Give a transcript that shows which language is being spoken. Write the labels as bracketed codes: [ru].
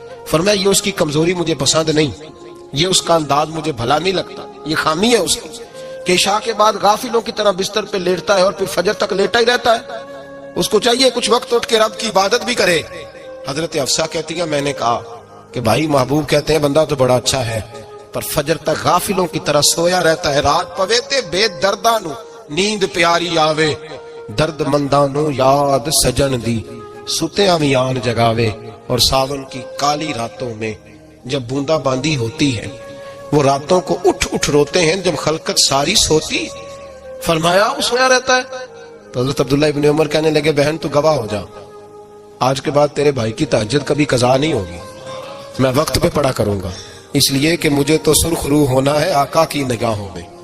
[ur] فرمایا یہ اس کی کمزوری مجھے پسند نہیں, یہ اس کا انداز مجھے بھلا نہیں لگتا, یہ خامی ہے اس کی کہ عشاء کے بعد غافلوں کی طرح بستر پہ لیٹتا ہے اور پھر فجر تک لیٹا ہی رہتا ہے. اس کو چاہیے کچھ وقت اٹھ کے رب کی عبادت بھی کرے. حضرت حفصہ کہتی ہے میں نے کہا کہ بھائی محبوب کہتے ہیں بندہ تو بڑا اچھا ہے پر فجر تک غافلوں کی طرح سویا رہتا ہے. [pa] رات پوے تے بے دردانو نیند پیاری آوے, درد مندانو یاد سجن دی ستے آمیان جگاوے. [ur] اور ساون کی کالی راتوں میں جب بوندا باندی ہوتی ہے وہ راتوں کو اٹھ اٹھ روتے ہیں جب خلقت ساری سوتی. فرمایا وہ سویا رہتا ہے. تو حضرت عبداللہ ابن عمر کہنے لگے بہن تو گواہ ہو جا, آج کے بعد تیرے بھائی کی تہجد کبھی قضا نہیں ہوگی, میں وقت پہ پڑھا کروں گا, اس لیے کہ مجھے تو سرخ روح ہونا ہے آقا کی نگاہوں میں.